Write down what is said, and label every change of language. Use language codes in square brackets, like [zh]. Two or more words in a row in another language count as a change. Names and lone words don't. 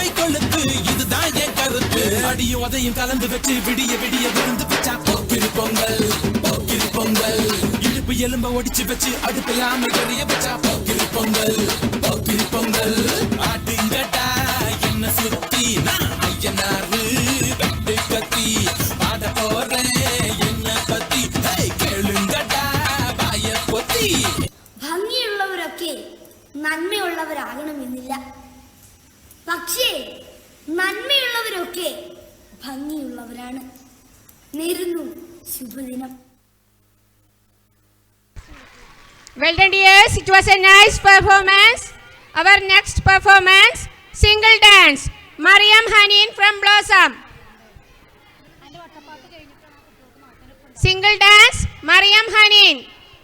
[ta] கொழுத்து இதுதான் என் கருத்து அடியும் அதையும் கலந்து வச்சு விடிய விருந்து வச்சா போக்கிரி பொங்கல் இடுப்பு எலும்ப ஒடிச்சு வச்சு அடுப்பில்லாம எரிய வச்சா போக்கிரி பொங்கல் ஆட்டுங்கட்டா என்ன சுத்தி நான் ஐயனாரு வெட்டு கத்தி பாட போறேன் என்ன பத்தி கேளுங்கட்டா வாய பொத்தி. [ml] ഭംഗിയുള്ളവരൊക്കെ നന്മയുള്ളവരാകണമെന്നില്ല. പക്ഷേ നന്മയുള്ളവരൊക്കെ ഭംഗിയുള്ളവരാണ്. നേരുന്നു ശുഭദിനം. [en] Well done dears, it was a nice performance. Our next performance, single dance, Mariam Hanin from Blossom. Single dance, Mariam Hanin.